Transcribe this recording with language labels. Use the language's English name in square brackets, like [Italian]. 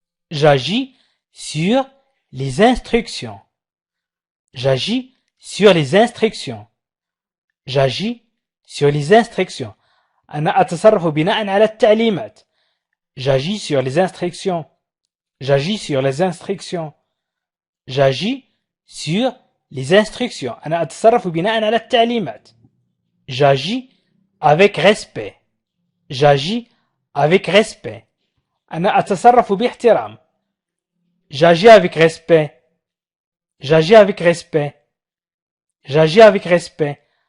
[French] J'agis sur les instructions. J'agis sur les instructions. J'agis sur les instructions. [Arabic] أنا أتصرف بناء على التعليمات. [French] J'agis sur les instructions. J'agis sur les instructions. J'agis sur les instructions. [Arabic] أنا أتصرف بناء على التعليمات. [French] J'agis avec respect. J'agis avec respect. [Arabic] أنا أتصرف باحترام. [French] J'agis avec respect. J'agis avec respect. J'agis avec respect.